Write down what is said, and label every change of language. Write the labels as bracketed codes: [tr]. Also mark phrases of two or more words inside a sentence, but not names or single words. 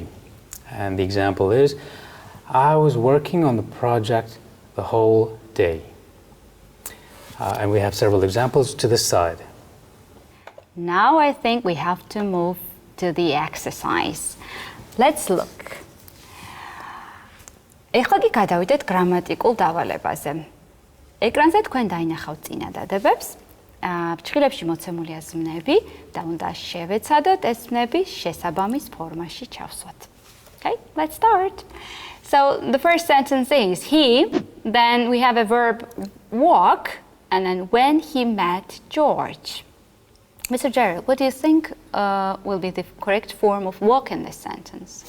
[en] And the example is, I was working on the project the whole day. And we have several examples to this side. Now I think we have to move to the exercise. Let's look. [ka] ეხლა კი გადავიდეთ გრამატიკულ დავალებაზე. ეკრანზე თქვენ დაინახავთ წინადადებებს. ფრჩხილებში მოცემულია ზმნები და უნდა შევეცადოთ ეს ზმნები შესაბამის ფორმაში ჩავსვათ. [en] Okay, let's start. So the first sentence is he, then we have a verb walk, and then when he met George. Mr. Derill, what do you think will be the correct form of walk in this sentence?